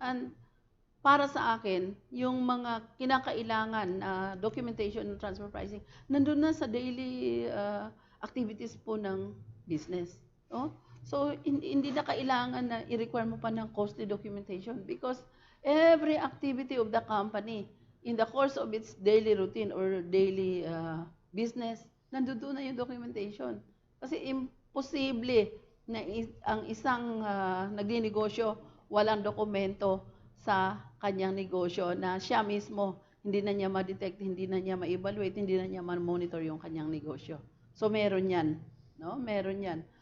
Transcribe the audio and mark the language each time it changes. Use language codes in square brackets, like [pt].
[tl] And para sa akin, yung mga kinakailangan na documentation ng transfer pricing, nandun na sa daily activities po ng business. No? [en] So, [tl] hindi na kailangan na i-require mo pa ng [en] costly documentation because every activity of the company in the course of its daily routine or daily business, [tl] nandoon na yung [en] documentation. [tl] Kasi imposible na ang isang nagninegosyo walang dokumento sa kanyang negosyo na siya mismo hindi na niya ma-detect, hindi na niya ma-evaluate, hindi na niya ma-monitor yung kanyang negosyo. So, meron yan. No? Meron yan.